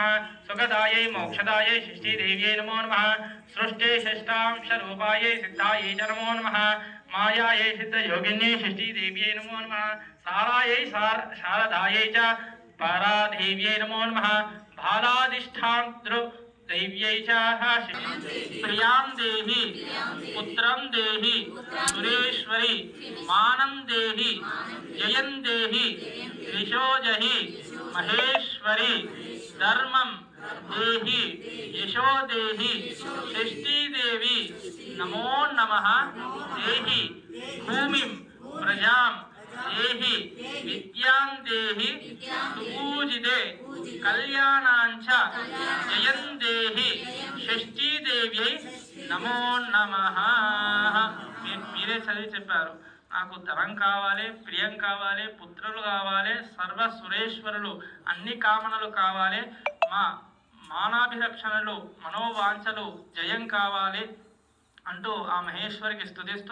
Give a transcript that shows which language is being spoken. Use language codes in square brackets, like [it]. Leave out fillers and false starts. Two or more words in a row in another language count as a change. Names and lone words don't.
[sa] సుఖదాయై మోక్షదాయై షష్ఠీ దేవ్యై నమో నమః. సృష్టే షష్టాంశ రూపాయై సిద్ధాయై చ నమో నమః. మాయాయై సిద్ధయోగిన్యై షష్ఠీ దేవ్యై నమో నమః. సారాయై శారదాయై చ పరాదేవ్యై నమో నమః. బాలాధిష్టాంతృ दैव्यै च प्रियां देहि पुत्रं देहि सुरेश्वरी मानं देहि जयं देहि यशो जहि महेश्वरी धर्मं देहि यशो देहि षष्ठी देवी नमो नमः देहि भूमिं प्रजां देहि विद्यां देहि सुपूजिते कल्याणांच जयं देहि షష్ఠీ దేవ్యై నమో నమః. [te] మీరే చదివి చెప్పారు. నాకు ధనం కావాలి, ప్రియం కావాలి, పుత్రులు కావాలి, సర్వ సురేశ్వరులు, అన్ని కామనలు కావాలి, మా మానాభిరక్షణలు, మనోవాంఛలు జయం కావాలి అంటూ ఆ మహేశ్వరికి స్తుతిస్తూ